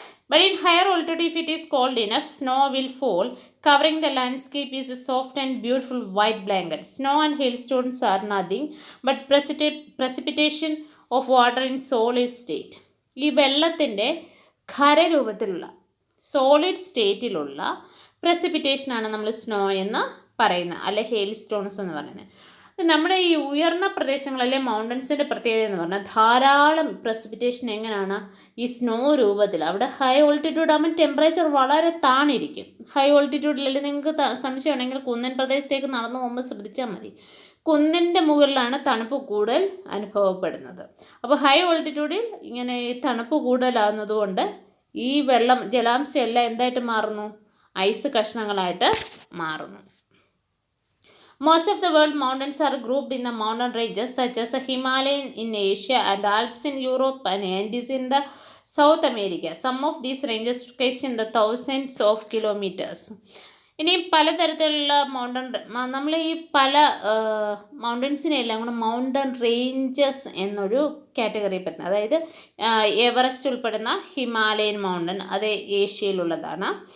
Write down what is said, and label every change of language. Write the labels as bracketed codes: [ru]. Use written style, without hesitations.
[en] But in higher altitude, if it is cold enough, snow will fall, covering the landscape is a soft and beautiful white blanket. Snow and hailstones are nothing but precipitation of water in solid state. [ml] ഈ വെള്ളത്തിൻ്റെ ഖരരൂപത്തിലുള്ള solid സ്റ്റേറ്റിലുള്ള പ്രസിപ്പിറ്റേഷനാണ് നമ്മൾ snow എന്ന് പറയുന്നത്, അല്ലെ hail stones എന്ന് പറയുന്നത്. നമ്മുടെ ഈ ഉയർന്ന പ്രദേശങ്ങളിലെ മൗണ്ടൻസിൻ്റെ പ്രത്യേകത എന്ന് പറഞ്ഞാൽ ധാരാളം പ്രസിപ്പിറ്റേഷൻ എങ്ങനെയാണ് ഈ സ്നോ രൂപത്തിൽ. അവിടെ ഹൈ ഓൾട്ടിറ്റ്യൂഡ് ആകുമ്പോൾ ടെമ്പറേച്ചർ വളരെ താണിരിക്കും. ഹൈ ഓൾട്ടിറ്റ്യൂഡിൽ നിങ്ങൾക്ക് സംശയമുണ്ടെങ്കിൽ കുന്നൻ പ്രദേശത്തേക്ക് നടന്നു പോകുമ്പോൾ ശ്രദ്ധിച്ചാൽ മതി. കുന്നിൻ്റെ മുകളിലാണ് തണുപ്പ് കൂടുതൽ അനുഭവപ്പെടുന്നത്. അപ്പോൾ ഹൈ ഓൾട്ടിറ്റ്യൂഡിൽ ഇങ്ങനെ ഈ തണുപ്പ് കൂടുതലാകുന്നത് കൊണ്ട് ഈ ജലാംശം എല്ലാം എന്തായിട്ട് മാറുന്നു? ഐസ് കഷ്ണങ്ങളായിട്ട് മാറുന്നു. [en] Most of the world mountains are grouped in the mountain ranges such as the Himalayan in Asia and Alps in Europe and Andes in the South America. Some of these ranges stretch in the thousands of kilometers. [ml] ഇനി പലതരത്തിലുള്ള നമ്മൾ ഈ പല മൗണ്ടൻസിനെല്ലാം കൂടെ mountain ranges എന്നൊരു category പറ്റുന്നത്. അതായത് Everest ഉൾപ്പെടുന്ന ഹിമാലയൻ മൗണ്ടൻ, അത് ഏഷ്യയിലുള്ളതാണ്.